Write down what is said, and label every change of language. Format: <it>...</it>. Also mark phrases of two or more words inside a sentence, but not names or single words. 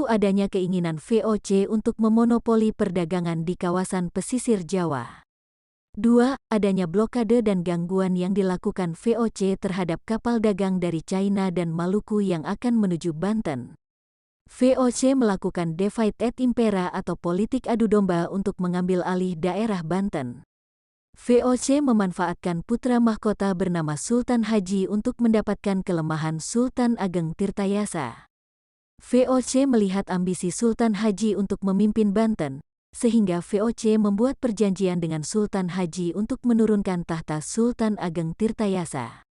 <id>Adanya keinginan VOC untuk memonopoli perdagangan di kawasan pesisir Jawa. 2. Adanya blokade dan gangguan yang dilakukan VOC terhadap kapal dagang dari China dan Maluku yang akan menuju Banten. VOC melakukan</id> <la>divide et impera</la> <id>atau politik adu domba untuk mengambil alih daerah Banten. VOC memanfaatkan putra mahkota bernama Sultan Haji untuk mendapatkan kelemahan Sultan Ageng Tirtayasa. VOC melihat ambisi Sultan Haji untuk memimpin Banten, sehingga VOC membuat perjanjian dengan Sultan Haji untuk menurunkan tahta Sultan Ageng Tirtayasa.</id>